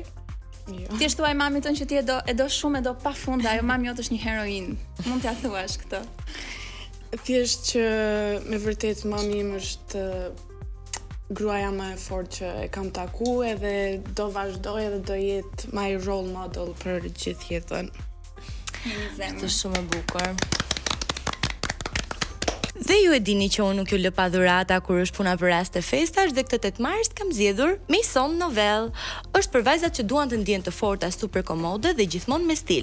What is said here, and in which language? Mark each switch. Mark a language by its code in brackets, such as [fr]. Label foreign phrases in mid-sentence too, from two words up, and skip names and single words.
[sq] Jo. Ti thuaj mamit tënë që ti e do shumë, e do pafund, ajo mami jote është një heroin. Mund t'ja thuash këtë. Thjesht që me vërtet mami im është gruaja më e fortë që e kam taku edhe do vazhdoj edhe do jetë [en] my role model [sq] për gjithë jetën. Është shumë e bukur. Dhe ju e dini që unë nuk ju lë pa dhurata kur është puna për raste festash dhe këtë 8 mars kam zgjedhur Maison Novel. Është për vajzat që duan të ndjehen të forta, super komode dhe gjithmonë me stil.